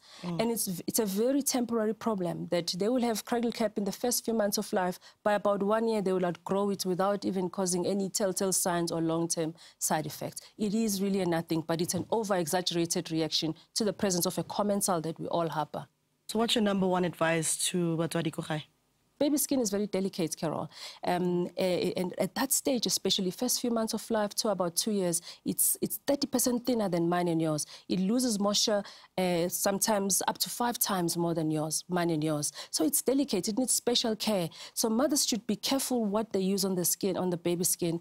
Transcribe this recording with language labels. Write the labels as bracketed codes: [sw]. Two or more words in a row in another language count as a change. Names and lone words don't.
[en] And it's a very temporary problem that they will have cradle cap in the first few months of life. By about 1 year, they will outgrow it without even causing any telltale signs or long-term side effects. It is really a nothing, but it's an over-exaggerated reaction to the presence of a commensal that we all harbor. So what's your number one advice to [tn] batswadi ko gae? [en] Baby skin is very delicate, Carol. And at that stage, especially first few months of life to about 2 years, it's 30% thinner than mine and yours. It loses moisture sometimes up to 5 times more than mine and yours. So it's delicate, it needs special care. So mothers should be careful what they use on the skin, on the baby skin.